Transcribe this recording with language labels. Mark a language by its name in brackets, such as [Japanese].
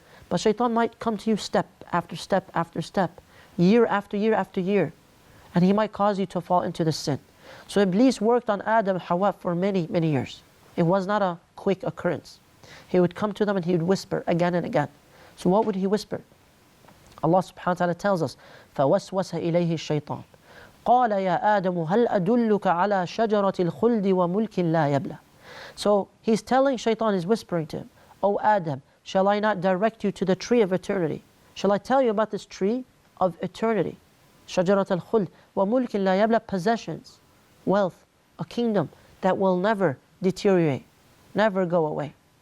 [English] But Shaitan might come to you step after step after step, year after year after year, and he might cause you to fall into the sin. So Iblees worked on Adam and Hawa for many, many years. It was not a quick occurrence. He would come to them and he would whisper again and again. So what would he whisper? Allah subhanahu wa ta'ala tells us, [Arabic] فَوَسْوَسَ إِلَيْهِ الشَّيْطَانِ قَالَ يَا آدَمُ هَلْ أَدُلُّكَ عَلَى شَجَرَةِ الْخُلْدِ وَمُلْكٍ لَا يَبْلَى. [English] So he's telling Shaitan, is whispering to him, O Adam, shall I not direct you to the tree of eternity? Shall I tell you about this tree of eternity? [Arabic] شَجَرَةَ الْخُلْدِ وَمُلْكٍ لَا يَبْلَى. [English] Possessions, wealth, a kingdom that will never deteriorate, never go away.